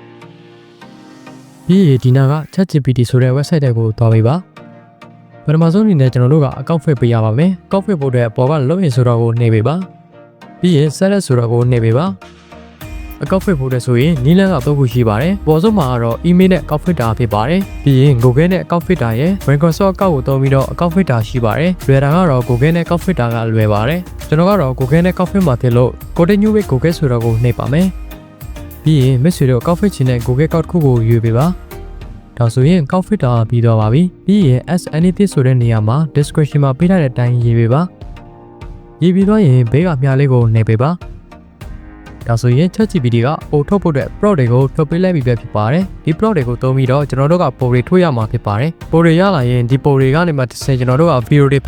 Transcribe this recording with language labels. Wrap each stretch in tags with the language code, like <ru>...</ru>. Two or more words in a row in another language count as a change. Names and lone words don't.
<my>ပြီးရင်ဒီနာက ChatGPT ဆိုတဲ့ website တွေကိုသွားပေးပါပထမဆုံးအနေနဲ့ကျွန်တော်တို့ကအကောင့်ဖွင့်ပေးရပါမယ်။ကောင့်ဖွင့်ဖို့အတွက်ပေါ်ကလုပ်ရင်ဆိုတော့ကိုနှိပ်ပေးပါ။ပြီးရင် set ဆိုတော့ကိုနှိပ်ပေးပါ။အကောင့်ဖွင့်ဖို့အတွက်ဆိုရင်နည်းလမ်းကသုံးခုရှိပါတယ်။ပေါ်ဆုံးမှာကတော့ email နဲ့ကောင့်ဖွင့်တာဖြစ်ပါတယ်။ပြီးရင် Google နဲ့ကောင့်ဖွင့်တာရဲ့ Microsoft အကောင့်ကိုသုံးပြီးတော့အကောင့်ဖွင့်တာရှိပါတယ်။လွယ်တာကတော့ Google နဲ့ကောင့်ဖွင့်တာကလွယ်ပါတယ်။ကျွန်တော်ကတော့ Google နဲ့ကောင့်ဖွင့်မှာဖြစ်လို့</my> <en>Continue with Google</en> <my>ဆိုတော့ကိုနှိပ်ပါမယ်။ပြီးရင်မိတ်ဆွေတို့ကောင့်ဖွင့်ခြင်းနဲ့ Google ကောက်တစ်ခုကိုရွေးပေးပါဒါဆိုရင်ကောက်ဖစ်တာပြီးတော့ပါပြီပြီးရင်</my> <en>as anything</en> <my>ဆိုတဲ့နေရာမှာ description မှာပေးထားတဲ့အတိုင်းရေးပေးပါရေးပြီးတော့ ရင်ဘေးကမြားလေးကိုနှိပ်ပေးပါဒါဆိုရင် ChatGPT ကပို့ထုတ်ဖို့အတွက် prompt တွေကိုထုတ်ပေးလိုက်ပြီးပဲဖြစ်ပါတယ်ဒီ prompt တွေကိုသုံးပြီးတော့ကျွန်တော်တို့ကပို့တွေထုတ်ရမှာဖြစ်ပါတယ်ပို့တွေရလာရင်ဒီပို့တွေကနေမှတစ်ဆင့်ကျွန်တော်တို့က video တွေဖ</my>